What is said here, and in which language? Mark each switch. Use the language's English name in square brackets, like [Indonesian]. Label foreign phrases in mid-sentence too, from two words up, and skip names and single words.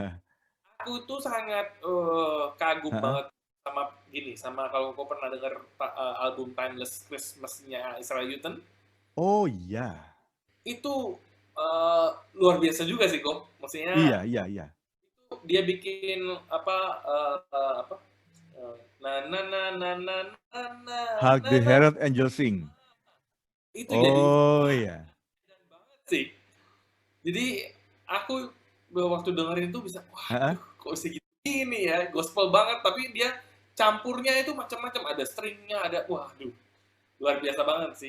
[Indonesian] aku tuh sangat kagum Heeh. banget sama kalau kau pernah dengar album Timeless Christmas-nya Israel Houghton, Oh iya. itu luar biasa juga sih kok. Maksudnya Iya. dia bikin apa na na na na na na na Hark the na Herald Angels Sing. itu jadi Oh iya. banget sih. Jadi aku waktu dengerin itu bisa, Heeh. waduh kok segitu ini ya, gospel banget, tapi dia campurnya itu macam-macam, ada stringnya, ada, waduh, luar biasa banget sih.